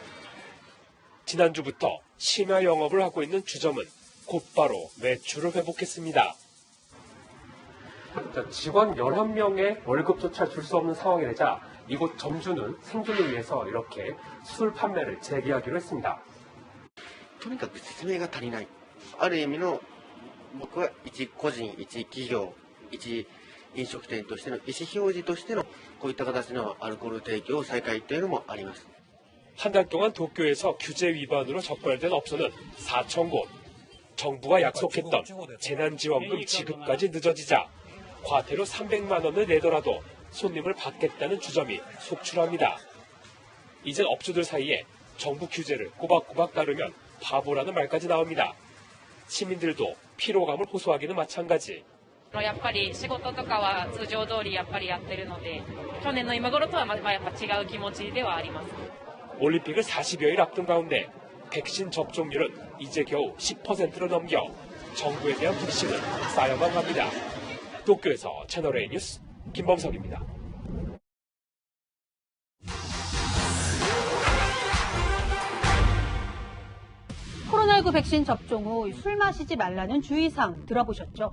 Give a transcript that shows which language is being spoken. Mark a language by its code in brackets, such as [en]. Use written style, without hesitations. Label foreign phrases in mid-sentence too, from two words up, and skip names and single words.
[ko] 지난주부터 심야 영업을 하고 있는 주점은 곧바로 매출을 회복했습니다. 직원 11명의 월급조차 줄 수 없는 상황이 되자 이곳 점주는 생존을 위해서 이렇게 술 판매를 재개하기로 했습니다. [ja] とにかく説明が足りない。ある意味の僕は一個人、一企業、一飲食店としての意思表示としてのこういった形のアルコール提供再開というのもあります。 [ko] 한 달 동안 도쿄에서 규제 위반으로 적발된 업소는 4,000곳. 정부가 약속했던 재난지원금 지급까지 늦어지자 과태료 300만 원을 내더라도 손님을 받겠다는 주점이 속출합니다. 이젠 업주들 사이에 정부 규제를 꼬박꼬박 따르면 바보라는 말까지 나옵니다. 시민들도 피로감을 호소하기는 마찬가지. [ja] やっぱり仕事とかは通常通りやっぱりやってるので、去年の今頃とはやっぱ違う気持ちではあります。 [ko] 올림픽을 40여일 앞둔 가운데 백신 접종률은 이제 겨우 10%를 넘겨 정부에 대한 불신은 쌓여만 갑니다. 도쿄에서 채널A 뉴스 김범석입니다. 코로나19 백신 접종 후 술 마시지 말라는 주의사항 들어보셨죠?